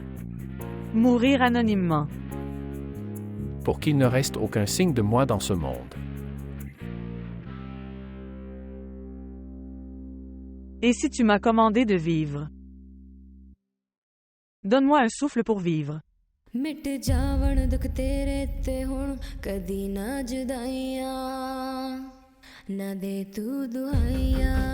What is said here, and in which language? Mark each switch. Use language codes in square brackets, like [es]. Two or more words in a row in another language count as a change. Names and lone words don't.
[fr] Mourir anonymement. Pour qu'il ne reste aucun signe de moi dans ce monde. Et si tu m'as commandé de vivre? Donne-moi un souffle pour vivre. [pa] ਮਿਟ ਜਾਵਣ ਦੁੱਖ ਤੇਰੇ ਤੇ ਹੁਣ ਕਦੀ ਨਾ ਜੁਦਾਈਆਂ ਨਾ ਦੇ ਤੂੰ ਦੁਆਈਆਂ